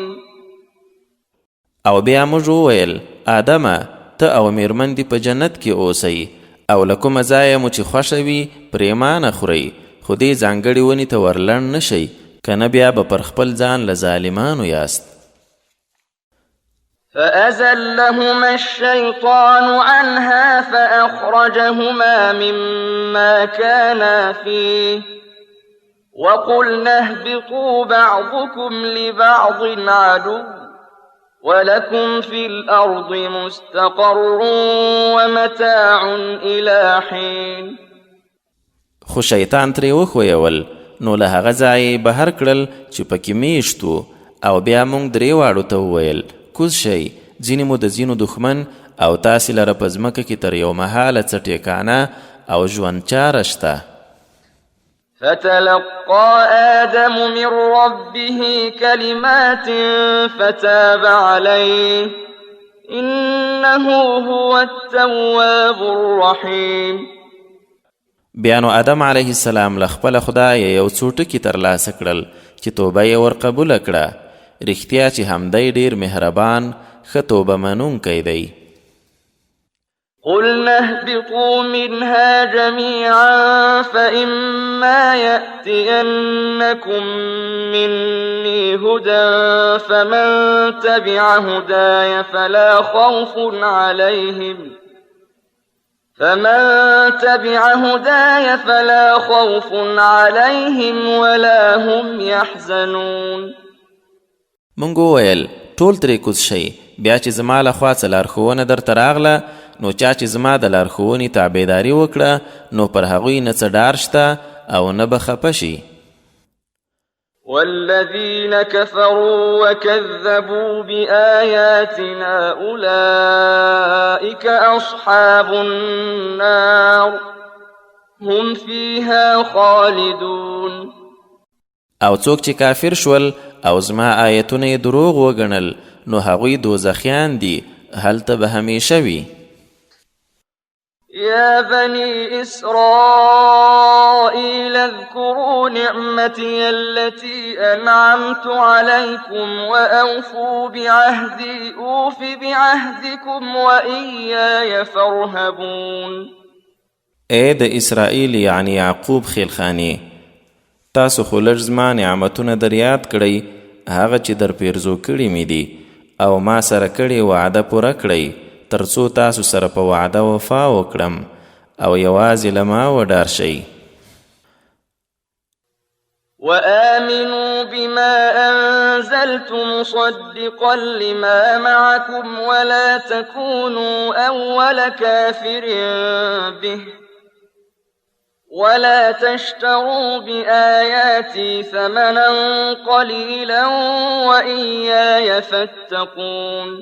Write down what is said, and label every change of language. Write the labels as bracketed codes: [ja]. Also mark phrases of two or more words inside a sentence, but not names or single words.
[ps] او بیا موږ وویل آدمه ته او میرمن دې په جنت کې اوسئ او له کومه ځایه مو چې خوښه وي پرېمانه خورئ، خو دې ځانګړې ونې ته ورلنډ نه شئ، کنه بیا به پر خپل ځان له ظالمانو یاست. [ar] فأزلهما الشيطان عنها فأخرجهما مما كانا فيه وقلنا اهبطوا بعضكم لبعض عدو ولكم في الأرض مستقر ومتاع إلى حين. [ps] خو شیطان ترې وښویول، نو له هغه ځایه بهر کړل چې پکې میشتو، او بیا موږ درې واړو ته وویل کوز شئ، ځینې مو د ځینو دښمن او تاسې لره په ځمکه کې تر یو مهاله څه ټیکانه او ژوند چاره شته. [ar] فتلقى آدم من ربه كلمات فتاب عليه إنه هو التواب الرحيم. [ps] بیا نو آدم [ar] علیه السلام [ps] له خپله خدایه یو څو ټکي ترلاسه کړل چې توبه یې ورقبوله کړه، رښتیا چې همدی ډېر مهربان ښه توبه منونکی دی. [ar] قلنا اهبطوا منها جميعا فإما يأتينكم مني هدى فمن تبع هداي فلا خوف عليهم ولا هم يحزنون. [ps] مونږ وویل ټول ترې کوز شئ، بیا چې زما له خوا څه لارښوونه درته راغله، نو چا چې زما د لارښوونې تابعداري وکړه نو پر هغوی نه څه ډار شته او نه به خفه شي. [ar] والذين كفروا وكذبوا بآياتنا أولئك أصحاب النار هم فيها خالدون. [ps] او څوک چې کافر شول او زما آیتونه یې دروغ وګڼل نو هغوی دوزخیان دي، هلته به همیشه وي. [ar] يا بني إسرائيل اذكروا نعمتي التي أنعمت عليكم وأوفوا بعهدي أوف بعهدكم وإياي فارهبون. [ps] اے د اسرائیل یعنی یعقوب خیلخانی، تاسو خو لږ زما نعمتونه در یاد کړئ، هغه چې در پیرزو کړي مې دي او ما سره کړې وعده پوره کړئ، تر څو تاسو سره په وعده وفا وکړم او یوازې له ما وډار شئ. [ar] وآمنوا بما أنزلت مصدقا لما معكم ولا تكونوا أول كافر به ولا تشتروا بآياتي ثمنا قليلا وإياي فاتقون.